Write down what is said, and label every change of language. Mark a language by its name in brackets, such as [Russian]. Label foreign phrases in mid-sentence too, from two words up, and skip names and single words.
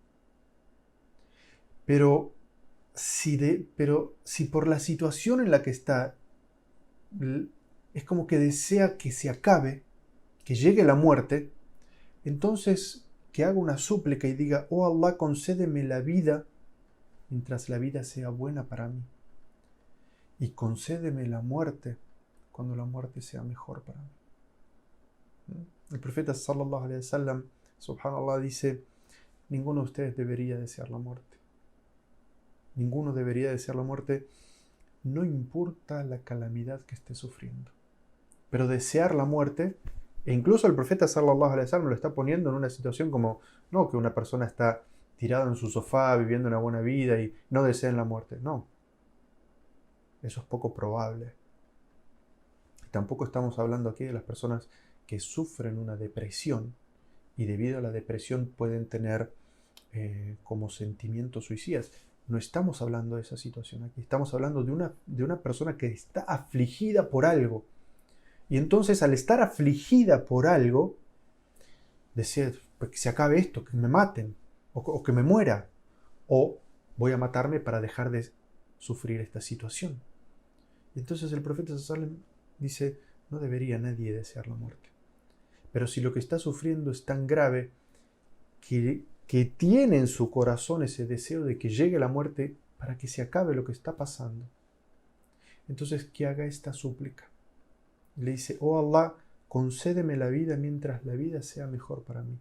[Spanish] Pero si por la situación en la que está, es como que desea que se acabe, que llegue la muerte, entonces que haga una súplica y diga, oh Allah, concédeme la vida mientras la vida sea buena para mí. Y concédeme la muerte cuando la muerte sea mejor para mí. El profeta [Arabic] صلى الله عليه وسلم, [Spanish] subhanallah, dice, ninguno de ustedes debería desear la muerte. Ninguno debería desear la muerte, no importa la calamidad que esté sufriendo. Pero desear la muerte, e incluso el profeta [Arabic] صلى الله عليه وسلم [Spanish] lo está poniendo en una situación como, no que una persona está tirada en su sofá viviendo una buena vida y no desean la muerte. No. Eso es poco probable. Tampoco estamos hablando aquí de las personas que sufren una depresión y debido a la depresión pueden tener como sentimientos suicidas. No estamos hablando de esa situación aquí. Estamos hablando de una persona que está afligida por algo. Y entonces al estar afligida por algo, desea que se acabe esto, que me maten, o que me muera, o voy a matarme para dejar de sufrir esta situación. Y entonces el profeta [Arabic] صلى الله عليه وسلم [Spanish] dice, no debería nadie desear la muerte. Pero si lo que está sufriendo es tan grave que tiene en su corazón ese deseo de que llegue la muerte para que se acabe lo que está pasando, entonces que haga esta súplica. Le dice, oh Allah, concédeme la vida mientras la vida sea mejor para mí.